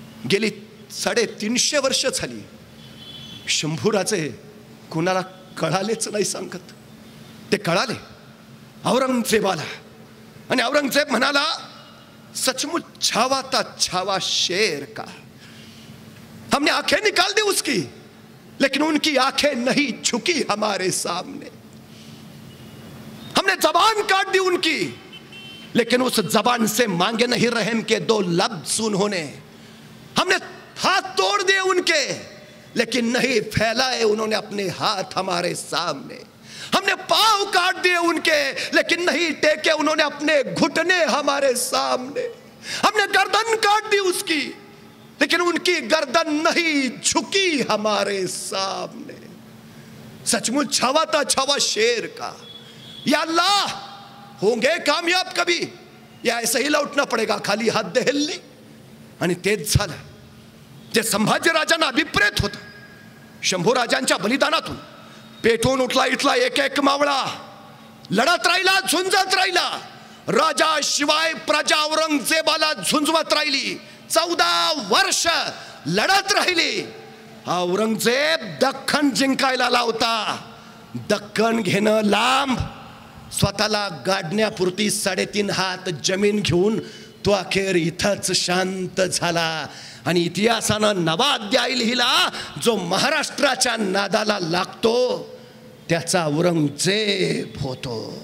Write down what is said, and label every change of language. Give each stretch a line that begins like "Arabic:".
Marathi: गेली 350 वर्ष झाली, शंभूराजे कुणाला कळालेच नाही सांगत। ते कळाले औरंगजेबाला, आणि औरंगजेब म्हणाला
Hindi: सचमुच छावा था छावा शेर का। हमने आंखें निकाल दी उसकी, लेकिन उनकी आंखें नहीं झुकी हमारे सामने। हमने जबान काट दी उनकी, लेकिन उस जबान से मांगे नहीं रहम के 2 लफ्ज उन्होंने। हमने हाथ तोड़ दिए उनके, लेकिन नहीं फैलाए उन्होंने अपने हाथ हमारे सामने। हमने पांव काट दिए उनके, लेकिन नहीं टेके उन्होंने अपने घुटने हमारे सामने। हमने गर्दन काट दी उसकी, लेकिन उनकी गर्दन नहीं झुकी हमारे सामने। सचमुच छावा था छावा शेर का। या अल्लाह, होंगे कामयाब कभी या ऐसे ही लौटना पड़ेगा, खाली हात दहेलली।
Marathi: आणि तेच झालं जे संभाजीराजांना अभिप्रेत होतं। शंभूराजांच्या बलिदानातून पेटून उठला इथला एक एक मावळा, लढत राहिला, झुंजत राहिला। राजा शिवाय प्रजा औरंगजेबाला झुंजवत राहिली। 14 वर्ष लढत राहिली। औरंगजेब दख्खन जिंकायला लावता, दख्खन घेणं लांब, स्वतःला गाडण्यापुरती 3.5 हात जमीन घेऊन तो अखेर इथंच शांत झाला। आणि इतिहासानं नवा अध्याय लिहिला, जो महाराष्ट्राच्या नादाला लागतो त्याचा औरंगजेब होतो।